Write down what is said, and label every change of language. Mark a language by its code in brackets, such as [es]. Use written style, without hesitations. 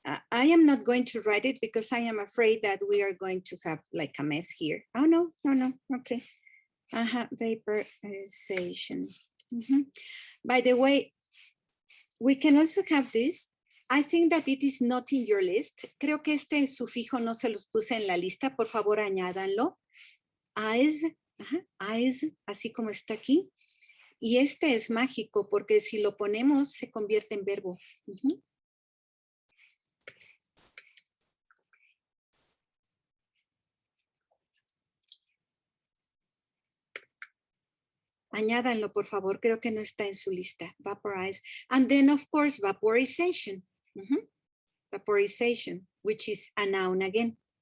[en] I am not going to write it because I am afraid that we are going to have like a mess here. Oh no, no, okay. Vaporization. By the way, we can also have this. I think that it is not in your list. [es] Creo que este sufijo no se los puse en la lista. Por favor, añádanlo. Eyes, eyes, así como está aquí. Y este es mágico porque si lo ponemos se convierte en verbo. Añádanlo, por favor. Creo que no está en su lista. [en] Vaporize. And then, of course, vaporization. Vaporization, which is a noun again.